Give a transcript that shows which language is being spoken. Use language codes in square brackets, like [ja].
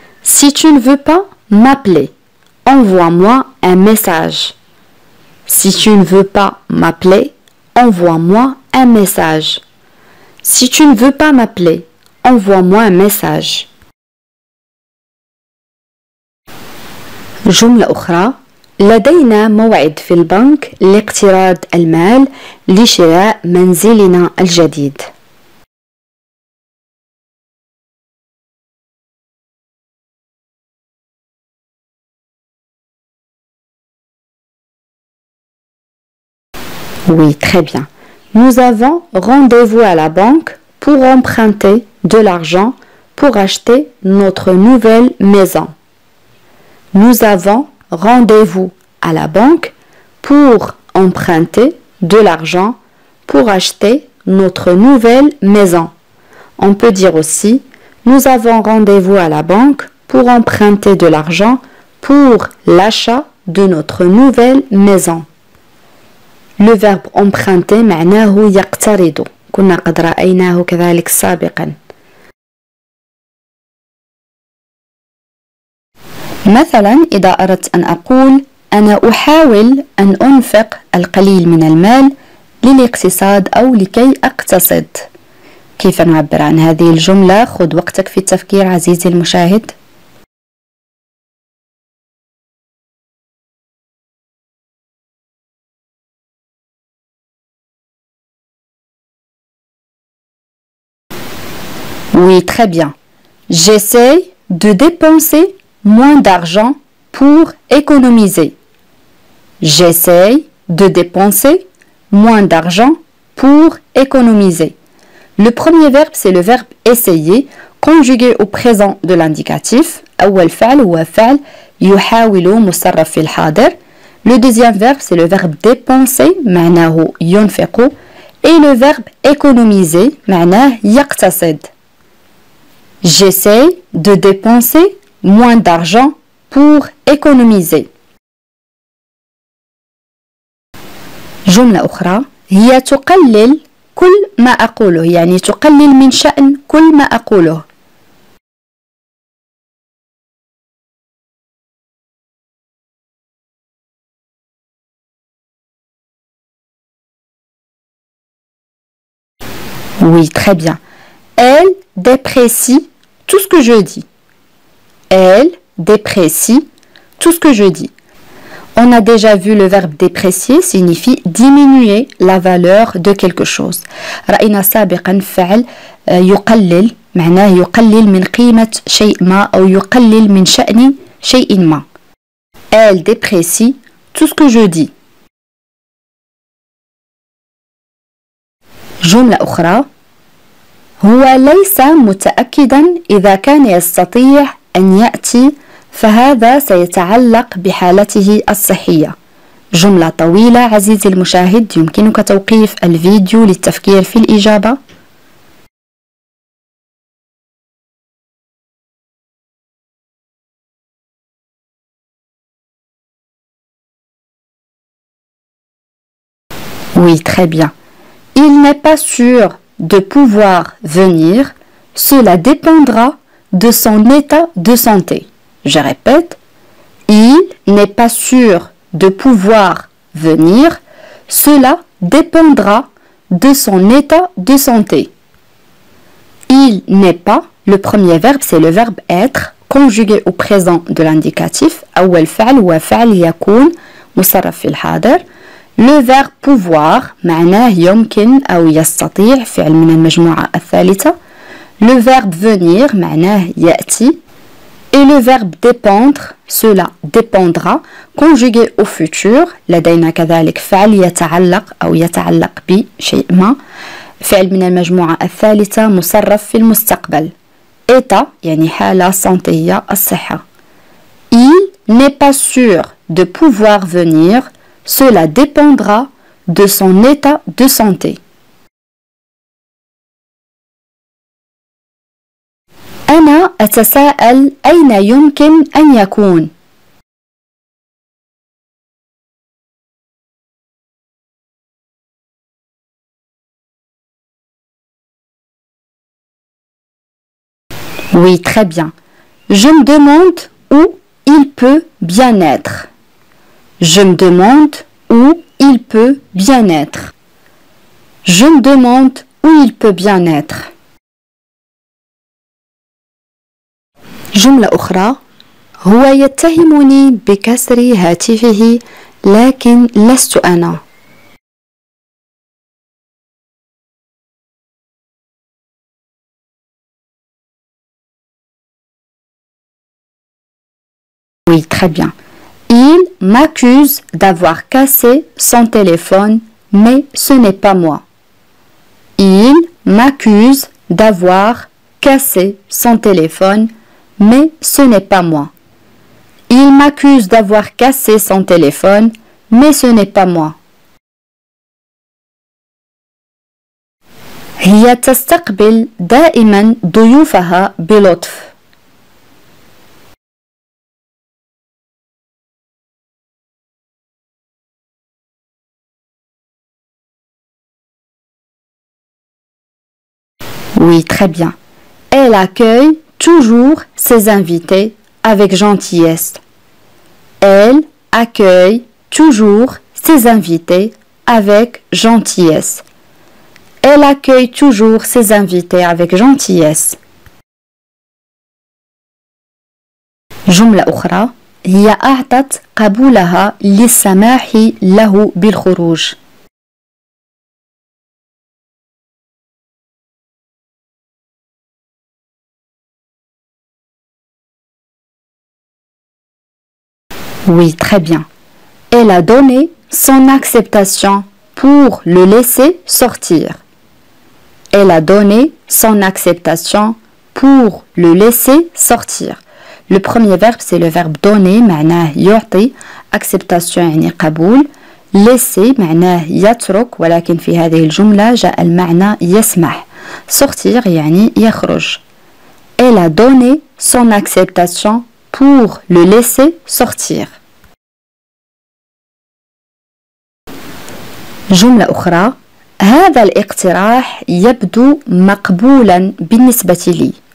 [fr] Si tu ne veux pas m'appeler, envoie-moi un message. Si tu ne veux pas m'appeler, envoie-moi un message. Si tu ne veux pas m'appeler, envoie-moi un message. [ar] جملة أخرى لدينا موعد في البنك لاقتراض المال لشراء منزلنا الجديد. [fr] Oui, très bien. Nous avons rendez-vous à la banque pour emprunter de l'argent pour acheter notre nouvelle maison. Nous avons rendez-vous à la banque pour emprunter de l'argent pour acheter notre nouvelle maison. On peut dire aussi, nous avons rendez-vous à la banque pour emprunter de l'argent pour l'achat de notre nouvelle maison. Le verbe emprunter [ar] معناه يقترض. كنا قد رأيناه كذلك سابقا. مثلا إذا أردت أن أقول أنا أحاول أن أنفق القليل من المال للاقتصاد أو لكي أقتصد. كيف نعبر عن هذه الجملة؟ خذ وقتك في التفكير عزيزي المشاهد. [fr] Oui, très bien. J'essaie de dépenser moins d'argent pour économiser. J'essaie de dépenser moins d'argent pour économiser. Le premier verbe, c'est le verbe essayer conjugué au présent de l'indicatif. [ar] أول فعل هو فعل يحاول مصرف في الحاضر. [fr] Le deuxième verbe, c'est le verbe dépenser, [ar] معناه ينفق. [fr] Et le verbe économiser, [ar] معناه يقتصد. [fr] J'essaie de dépenser moins d'argent pour économiser. [ar] جملة أخرى هي تقلل كل ما أقوله، يعني تقلل من شأن كل ما أقوله. [fr] Oui, très bien. Elle déprécie tout ce que je dis. Elle déprécie tout ce que je dis. On a déjà vu le verbe déprécier signifie diminuer la valeur de quelque chose. [ar] رأينا سابقا فعل يقلل معناه يقلل من قيمة شيء ما أو يقلل من شأن شيء ما. [fr] Elle déprécie tout ce que je dis. [ar] جملة أخرى هو ليس متأكدا إذا كان يستطيع أن يأتي فهذا سيتعلق بحالته الصحية. جملة طويلة عزيزي المشاهد، يمكنك توقيف الفيديو للتفكير في الإجابة. [fr] Oui, très bien. Il n'est pas sûr de pouvoir venir. Cela dépendra de son état de santé. Je répète, il n'est pas sûr de pouvoir venir. Cela dépendra de son état de santé. Il n'est pas, le premier verbe, c'est le verbe être, conjugué au présent de l'indicatif. [ar] أول فعل هو فعل يكون مصرف في الحاضر. [fr] Le verbe pouvoir [ar] معناه يمكن أو يستطيع، فعل من المجموعة الثالثة. [fr] Le verbe venir [ar] معناه يأتي. [fr] Et le verbe dépendre, cela dépendra, conjugué au futur. [ar] لدينا كذلك فعل يتعلق أو يتعلق بشيء ما، فعل من المجموعة الثالثة مصرف في المستقبل. état يعني حالة صنطية الصحة. [fr] Il n'est pas sûr de pouvoir venir. Cela dépendra de son état de santé. [ar] أنا أتساءل أين يمكن أن يكون. [fr] Oui, très bien. Je me demande où il peut bien être. Je me demande où il peut bien être. Je me demande où il peut bien être. [ar] جملة أخرى هو يتهمني بكسر هاتفه لكن لست أنا. [fr] Oui, très bien. Il m'accuse d'avoir cassé son téléphone, mais ce n'est pas moi. Il m'accuse d'avoir cassé son téléphone, mais ce n'est pas moi. Il m'accuse d'avoir cassé son téléphone, mais ce n'est pas moi. [ar] هي تستقبل دائما ضيوفها بلطف. [fr] Oui, très bien. Elle accueille toujours ses invités avec gentillesse. Elle accueille toujours ses invités avec gentillesse. Elle accueille toujours ses invités avec gentillesse. [ar] جملة أخرى هي أعطت قبولها للسماح له بالخروج. [fr] Oui, très bien. Elle a donné son acceptation pour le laisser sortir. Elle a donné son acceptation pour le laisser sortir. Le premier verbe c'est le verbe donner [ar] معناه يعطي [fr] acceptation [ar] يعني قبول. laisser معناه يترك ولكن في هذه الجملة جاء المعنى يسمح. sortir يعني يخرج. [fr] Elle a donné son acceptation pour le laisser sortir. [ar] جملة أخرى هذا الاقتراح يبدو مقبولا بالنسبة لي.